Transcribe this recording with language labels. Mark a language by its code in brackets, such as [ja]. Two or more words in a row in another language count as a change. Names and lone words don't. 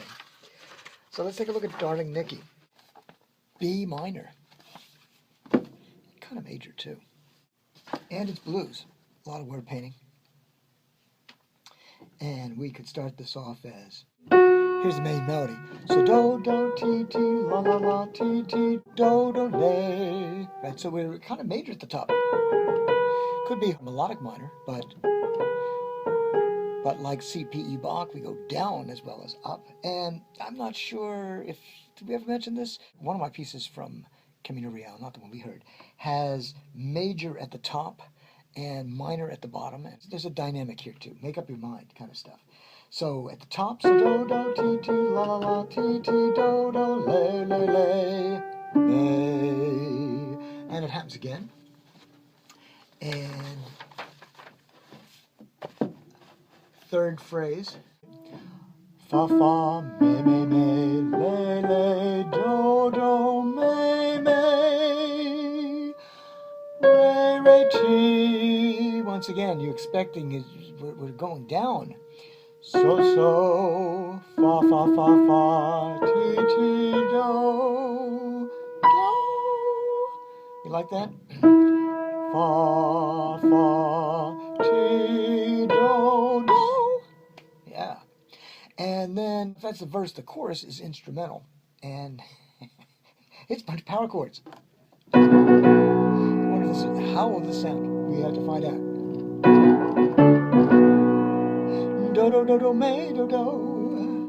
[en] So let's take a look at Darling Nikki. B minor. Kind of major too. And it's blues. A lot of word painting. And we could start this off as, here's the main melody. So do, do, ti, ti, la, la, la, ti, ti, do, do, lay. Right, so we're kind of major at the top. Could be melodic minor, but like C.P.E. Bach, we go down as well as up. And I'm not sure if, did we ever mention this? One of my pieces from Camino Real, not the one we heard, has major at the top and minor at the bottom. And there's a dynamic here too. Make up your mind kind of stuff. So at the top, so do, do, ti, ti, la, la, la, ti, ti, do, do, lay, lay, lay, lay. And it happens again. And third phrase, fa, fa, me, lay, lay, do, do, me, re, re, ti. Once again, you're expecting we're going down. So, fa, fa, fa, fa, ti, ti, do, do. You like that? Fa, fa, ti, do, do. Yeah. And then, if that's the verse, the chorus is instrumental. And it's a bunch of power chords. How will this sound? We have to find out. Do, do, do, do, me, do, do.